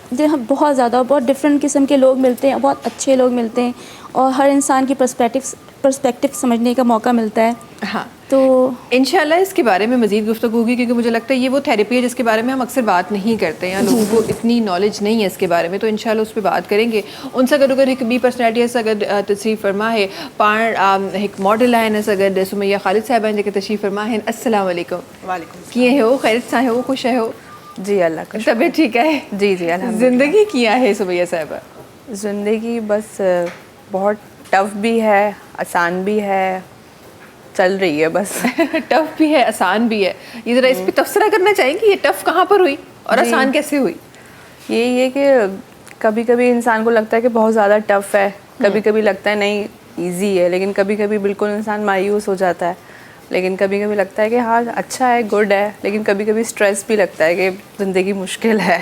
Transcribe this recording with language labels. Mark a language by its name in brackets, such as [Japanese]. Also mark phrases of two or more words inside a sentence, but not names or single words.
[Urdu] جی ہاں، بہت زیادہ، بہت ڈفرنٹ قسم کے لوگ ملتے ہیں، بہت اچھے لوگ ملتے ہیں اور ہر انسان کی پرسپیکٹو سمجھنے کا موقع ملتا ہے. हाँ, तो ان شاء اللہ اس کے بارے میں مزید گفتگو ہوگی، کیونکہ مجھے لگتا ہے یہ وہ تھیراپی ہے جس کے بارے میں ہم اکثر بات نہیں کرتے ہیں یا لوگوں کو اتنی نالج نہیں ہے اس کے بارے میں، تو ان شاء اللہ اس پر بات کریں گے. [Sindhi] उनसे गॾु गॾु हिकु ॿी पर्सनैलिटी सां गॾु तशरीफ़ फरमा है, पाण हिकु मॉडल आहिनि असां गॾु, सुमैया ख़ालिद साहिबा आहिनि जेके तशरीफ़ फरमा आहिनि। [Arabic] السلام عليكم. वालेकुम। [Sindhi] कीअं आहियो? ख़ैरियत सां आहियो? ख़ुशि आहियो? [Urdu] جی اللہ کا شکر. طبیعت ٹھیک ہے? جی جی الحمدللہ. [Sindhi] ज़िंदगी कीअं आहे सुमैया साहिबा? [Urdu] زندگی بس بہت ٹف بھی ہے، آسان بھی ہے، چل رہی ہے بس. ٹف بھی ہے، آسان بھی ہے. یہ ذرا اس پر تبصرہ کرنا چاہیں گے، یہ ٹف کہاں پر ہوئی اور آسان کیسے ہوئی? یہی ہے کہ کبھی کبھی انسان کو لگتا ہے کہ بہت زیادہ ٹف ہے، کبھی کبھی لگتا ہے نہیں ایزی ہے، لیکن کبھی کبھی بالکل انسان مایوس ہو جاتا ہے، لیکن کبھی کبھی لگتا ہے کہ ہاں اچھا ہے، گڈ ہے، لیکن کبھی کبھی اسٹریس بھی لگتا ہے کہ زندگی مشکل ہے.